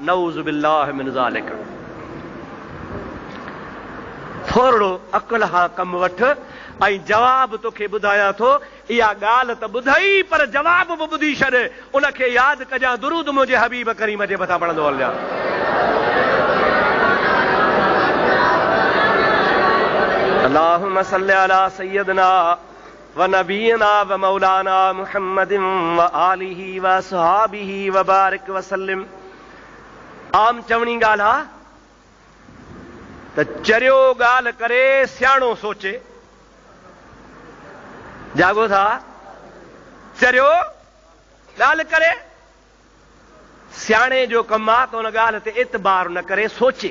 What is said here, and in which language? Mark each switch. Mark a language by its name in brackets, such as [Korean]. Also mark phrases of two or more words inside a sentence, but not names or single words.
[Arabic] نعوذ بالله من ذلك. [Sindhi] थोरो अक़ल खां कमु वठ ऐं जवाब तोखे ॿुधायां थो। इहा ॻाल्हि त ॿुधई पर जवाब बि ॿुधी छॾ, उनखे यादि कजां। दुरूद मुंहिंजे हबीब करीम जे मथां पढ़ंदो हलिया। [Arabic] اللهم صل على سيدنا ونبينا ومولانا محمد وآله وأصحابه وبارك وسلم. [Sindhi] आम चवणी ॻाल्हि आहे त चरियो ॻाल्हि करे सियाणो सोचे। जागो था? चरियो ॻाल्हि करे सियाणे जो कमु आहे त उन ॻाल्हि ते एतबार न करे सोचे।